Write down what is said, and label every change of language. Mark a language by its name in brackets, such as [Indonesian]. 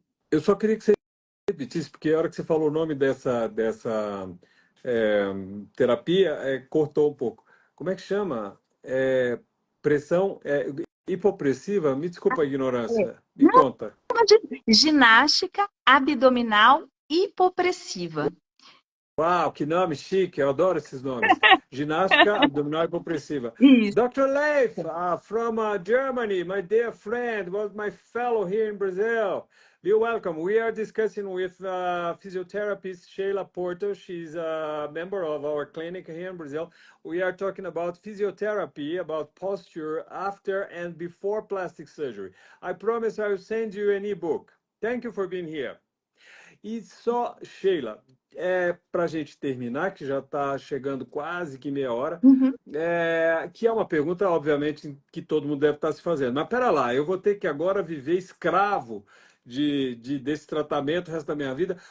[Portuguese] Eu só queria que você repetisse, porque a hora que você falou o nome dessa é, terapia, cortou um pouco. Como é que chama? Pressão hipopressiva? Me desculpa a ignorância. Me Não, conta. de ginástica abdominal hipopressiva. Uau, que nome chique, eu adoro esses nomes. Ginástica abdominal hipopressiva. Isso. [English] Dr. Leif, from Germany, my dear friend, was my fellow here in Brazil. Be welcome. We are discussing with physiotherapist Sheila Porto. She's a member of our clinic here in Brazil. We are talking about physiotherapy, about posture after and before plastic surgery. I promise I will send you an ebook. Thank you for being here. [Portuguese] E só, Sheila, para a gente terminar, que já está chegando quase que meia hora, Uhum. que é uma pergunta, obviamente, que todo mundo deve estar se fazendo. Mas pera lá, eu vou ter que agora viver escravo desse tratamento o resto da minha vida.